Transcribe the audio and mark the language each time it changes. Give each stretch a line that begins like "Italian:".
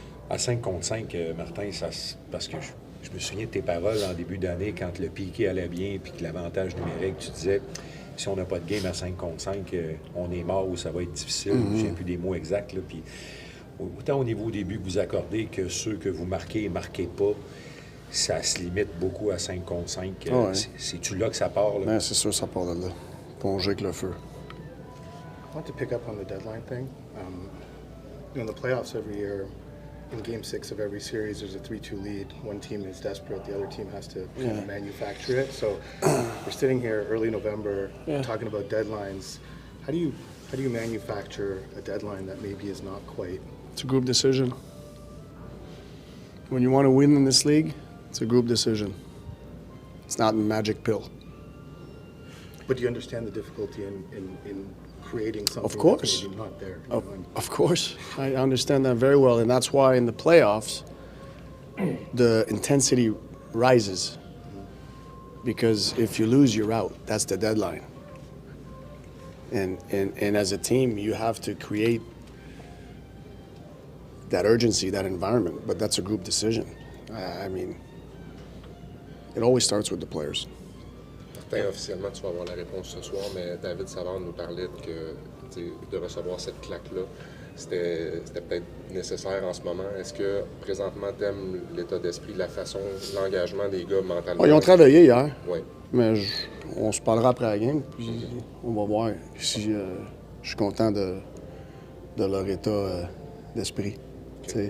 French: À 5 contre 5, Martin, parce que je me souviens de tes paroles en début d'année, quand le piqué allait bien puis que l'avantage numérique, tu disais, si on n'a pas de game à 5 contre 5, on est mort ou ça va être difficile. Je ne sais plus des mots exacts. Là, puis, autant au niveau des buts que vous accordez que ceux que vous marquez et ne marquez pas, ça se limite beaucoup à 5 contre 5. Ouais. C'est-tu là que ça part? Là? Ben, c'est sûr, ça part de là. Plonger avec le feu.
English: I want to pick up on the deadline thing. In the playoffs every year, in Game 6 of every series, there's a 3-2 lead. One team is desperate, the other team has to kind of manufacture it. So we're sitting here early November talking about deadlines. How do you manufacture a deadline that maybe is not quite? It's a group decision. When you want to win in this league, it's a group decision. It's not a magic pill. But do you understand the difficulty in creating something Of course. that's maybe not there? You know, Of course. I understand that very well. And that's why in the playoffs, the intensity rises. Because if you lose, you're out. That's the deadline. And as a team, you have to create that urgency, that environment. But that's a group decision. I mean, it always starts with the players.
French: Martin, officiellement, tu vas avoir la réponse ce soir, mais David Savard nous parlait de recevoir cette claque-là. C'était peut-être nécessaire en ce moment. Est-ce que, présentement, tu aimes l'état d'esprit, la façon, l'engagement des gars mentalement? Ils ont travaillé hier, Oui. mais on se parlera après la game, puis on va voir si je suis content de leur état d'esprit. Okay.